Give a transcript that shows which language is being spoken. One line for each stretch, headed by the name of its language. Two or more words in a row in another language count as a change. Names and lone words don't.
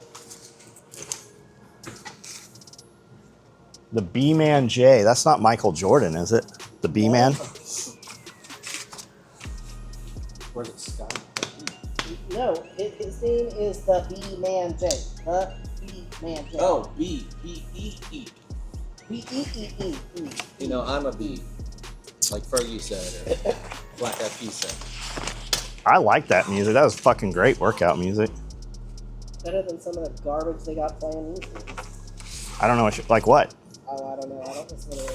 English: The B-Man J. That's not Michael Jordan, is it? The B-Man? Where's it, Scott? No, his name is the B-Man J. The B-Man J. Oh, B-E-E-E. B-E-E-E. You know, I'm a B, like Fergie said, or Black Eyed Peas said. I like that music. That was fucking great workout music. Better than some of the garbage they got playing these days. I don't know what like what? Oh, I don't know. I don't listen to the radio.